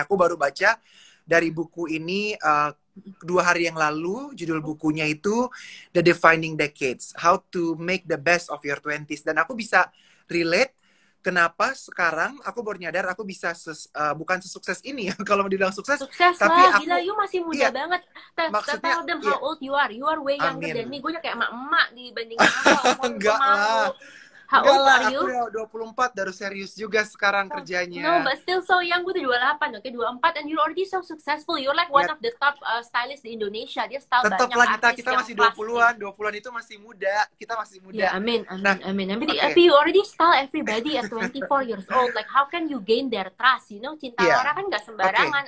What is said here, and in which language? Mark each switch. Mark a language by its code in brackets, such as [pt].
[id] Aku baru baca dari buku ini 2 hari yang lalu. Judul bukunya itu [en] The Defining Decades, How to Make the Best of Your 20s. [id] Dan aku bisa relate kenapa sekarang aku baru nyadar aku bisa bukan sesukses ini ya. Kalau dibilang sukses tapi lah, gila, [en] you [id] masih muda banget. Maksudnya, [en] tell them how old you are. You are way younger than me. [id] Gue kayak emak-emak dibandingin aku. Enggak lah. [en] How old are you? [id] Aku udah 24, baru serius juga sekarang kerjanya. [en] No, but still so young. [id] Gue tuh 28, oke, 24, [en] and you're already so successful. You're like one of the top stylists di Indonesia. [id] Dia style tetap banyak lah, artis kita masih 20-an. 20-an itu masih muda. Kita masih muda. Ya, amin. Tapi [en] you already style everybody at 24 years old. Like, how can you gain their trust? You know, cinta Laura [id] kan gak sembarangan.